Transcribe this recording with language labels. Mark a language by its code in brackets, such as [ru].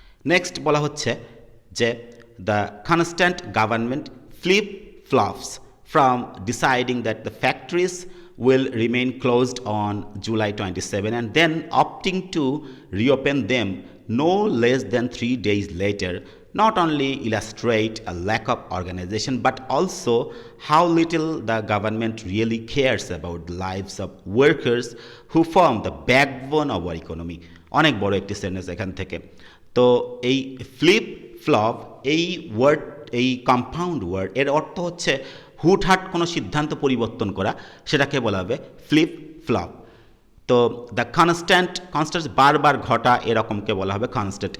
[en] next [bn] বলা হচ্ছে যে [en] The constant government flip flops from deciding that the factories will remain closed on July 27 and then opting to reopen them no less than 3 days later not only illustrate a lack of organization but also how little the government really cares about the lives of workers who form the backbone of our economy. [bn] অনেক বড় একটি sentence এখান থেকে। তো এই flip flop এই word, এই compound word, এর অর্থ হচ্ছে হুটহাট কোনো সিদ্ধান্ত পরিবর্তন করা, সেটাকে বলা হবে ফ্লিপ ফ্লপ। তো [en] the constant [bn] বারবার ঘটা এরকমকে বলা হবে কনস্ট্যান্ট।